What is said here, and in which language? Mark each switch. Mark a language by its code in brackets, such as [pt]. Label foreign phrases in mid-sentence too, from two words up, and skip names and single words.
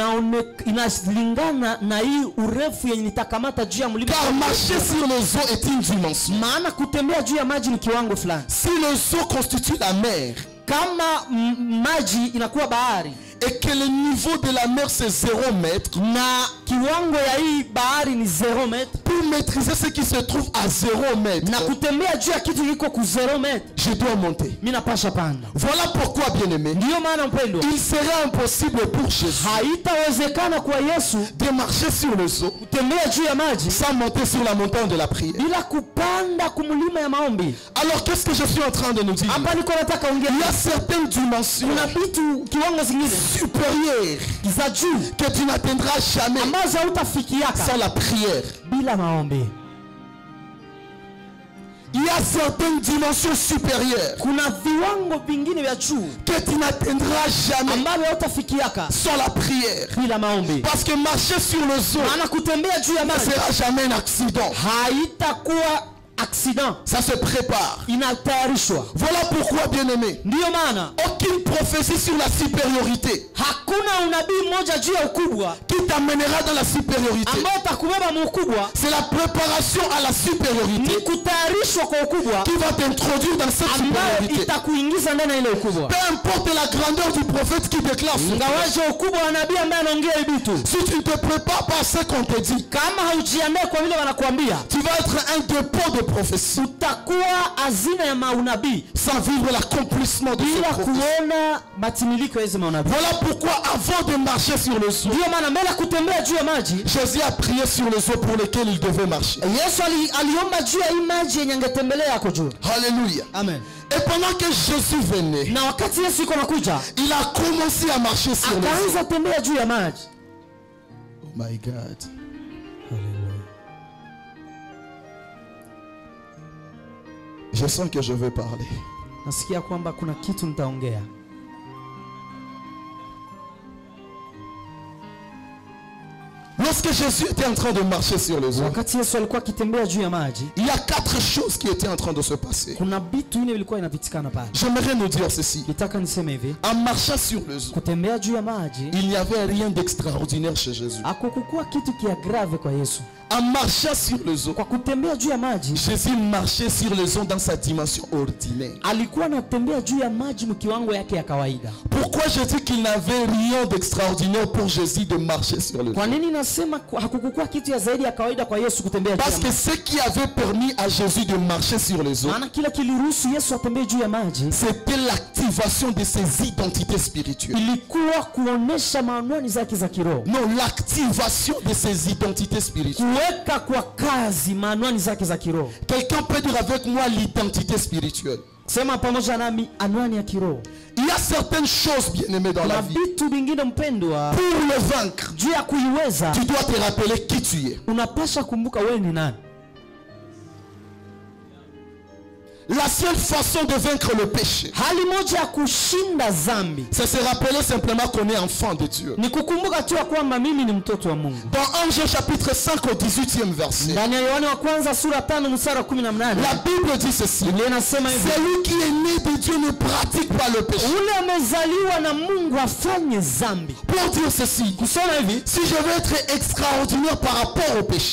[fr] Car marcher sur le saut est une dimension. Si le saut constitue la mer, et que le niveau de la mer c'est 0 mètre, [sw] na kiwango ya hii bahari ni 0 mètre, [fr] pour maîtriser ce qui se trouve à 0 mètre, [sw] na kutembea juu ya kitu kiko ku 0 mètre, [fr] je dois monter. [sw] mimi napasha panda. [fr] Voilà pourquoi, bien-aimé, [sw] Ndiyo maana mpendwa, [fr] il serait impossible pour Jésus [sw] haitawezekana kwa Yesu [fr] de marcher sur le eau [sw] kutembea juu ya maji [fr] sans monter sur la montagne de la prière. [sw] bila kupanda kumlima ya maombi. [fr] Alors qu'est-ce que je suis en train de nous dire? [sw] Hapa niko nataka [fr] Il y [sw] ongea, [fr] a certaines dimensions [sw] kuna vitu kiwango zingine [fr] supérieures [sw] za juu [fr] que tu n'atteindras jamais [sw] ambazo hautafikiaka [fr] sans la prière. [sw] bila maombi. [fr] Il y a certaines dimensions supérieures [sw] Kuna viwango vingine vya juu [fr] que tu n'atteindras jamais [sw] ambavyo hautafikiaka [fr] sans la prière. [sw] bila maombi. [fr] Parce que marcher sur le eau [sw] Maana kutembea juu ya [fr] ne [sw] maji [fr] sera jamais un accident. [sw] haitakuwa accident, [fr] Ça se prépare. [sw] inatayarishwa. [fr] Voilà pourquoi, bien-aimé, [sw] Ndiyo maana [fr] aucune prophétie sur la supériorité [sw] hakuna unabii mmoja juu ya ukubwa [fr] qui t'amènera dans la supériorité. [sw] ambao utakubeba muukubwa, [fr] C'est la préparation à la [sw] ni [fr] supériorité [sw] kutayarishwa kwa ukubwa [fr] qui va t'introduire dans cette [sw] ambayo [fr] supériorité. [sw] itakuingiza ndani ya ile ukubwa. [fr] Peu importe la grandeur du prophète qui déclare ce [sw] Ingawaje ukubwa wa nabii ambaye anaongea hivi tu, [fr] si tu ne te prépares pas à ce qu'on te dit, [sw] kama haujiandae kwa vile wanakuambia, [fr] tu vas être un dépôt de prophétie [sw] utakuwa hazina ya maunabii [fr] sans vivre l'accomplissement de ce [sw] bila [fr] prophétie. [sw] kuona matimiliko ya hizo maunabii. [fr] Voilà pourquoi avant de marcher sur le eau, [sw] Ndiyo maana mbele ya kutembea juu ya maji, [fr] Jésus a prié sur les eaux pour lesquelles il devait marcher. [sw] Yesu aliomba juu ya hii maji yenye angetembelea yako juu. [fr] Alléluia. Amen. Et pendant que Jésus venait, [sw] Na wakati Yesu iko nakuja, [fr] il a commencé à marcher sur les eaux. [sw] akaanza tembea juu ya maji. [en] Oh my God. [fr] Je sens que je vais parler. [sw] Nasikia kwamba kuna kitu nitaongea. [fr] Lorsque Jésus était en train de marcher sur les eaux, [sw] Wakati Yesu alikuwa akitembea juu ya maji, [fr] il y a 4 choses qui étaient en train de se passer. [sw] kuna vitu vinne vilikuwa inapitikana pale. [fr] J'aimerais nous dire ceci. [sw] Nitaka niseme hivi, [fr] En marchant sur les eaux, [sw] kutembea juu ya maji [fr] il n'y avait rien d'extraordinaire chez Jésus. [sw] hakukuwa kitu kia grave kwa Yesu. [fr] En marchant sur les eaux, [sw] Kwa kutembea juu ya maji, [fr] Jésus marchait sur les eaux dans sa dimension ordinaire. [sw] alikuwa anatembea juu ya maji mkiwango yake ya kawaida. [fr] Pourquoi je dis qu'il n'avait rien d'extraordinaire pour Jésus de marcher sur les eaux? [sw] Kwa nini nasema hakukuwa kitu ya zaidi ya kawaida kwa Yesu kutembea juu ya [fr] Parce que [sw] maji? [fr] ce qui avait permis à Jésus de marcher sur les eaux, [sw] Maana kila kiliruhusu Yesu atembee juu ya maji [fr] c'était l'activation de ses identités spirituelles. [sw] ilikuwa kuonesha maanwani zake za kiroho, [fr] Non, l'activation de ses identités spirituelles. [sw] kuweka kwa kazi maanwani zake za kiroho. [fr] Quelqu'un peut dire avec moi l'identité spirituelle. [sw] Sema pamoja nami, anwani ya kiroho. [fr] Il y a certaines choses, bien-aimées, dans la [sw] Na [fr] vie. [sw] vitu vingine mpendwa, [fr] Pour le vaincre, [sw] juu ya kuiweza [fr] tu dois te rappeler qui tu es. [sw] unapasha kumbuka wewe ni nani. [fr] La seule façon de vaincre le péché, [sw] Hali moja ya kushinda dhambi [fr] c'est se rappeler simplement qu'on est enfant de Dieu. [sw] ni kukumbuka tu ya kwamba mimi ni mtoto wa Mungu. [fr] Dans 1 Jean chapitre 5 au 18e verset, [sw] Ndani ya Yohana wa kwanza sura 5 mstari wa 18, [fr] la Bible dit ceci. [sw] Biblia inasema hivi, [fr] Celui qui est né de Dieu ne pratique pas le péché. [sw] ule amezaliwa na Mungu afanye dhambi. [fr] Pour dire ceci, [sw] Kusema hivi, [fr] si je veux être extraordinaire par rapport au péché,